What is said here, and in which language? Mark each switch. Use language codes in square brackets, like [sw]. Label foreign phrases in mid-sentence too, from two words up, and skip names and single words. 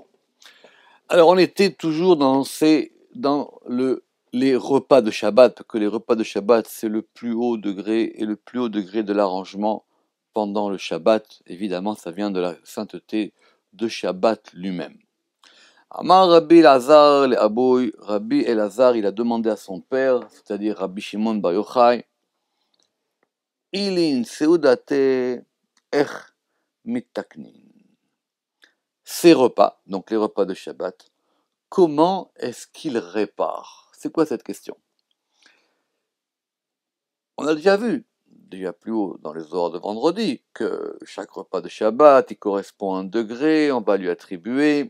[fr] Alors on était toujours les repas de Shabbat, que les repas de Shabbat c'est le plus haut degré et le plus haut degré de l'arrangement pendant le Shabbat. Évidemment ça vient de la sainteté de Shabbat lui-même. [arc] Amar Rabbi Elazar le Aboy, [fr] Rabbi Elazar il a demandé à son père, c'est-à-dire Rabbi Shimon Bar Yochai, [arc] Ilin seudate ech mitaknin. [fr] Ces repas, donc les repas de Shabbat, comment est-ce qu'ils réparent? C'est quoi cette question? On a déjà vu, plus haut dans les ordres de vendredi, que chaque repas de Shabbat, il correspond à un degré, on va lui attribuer.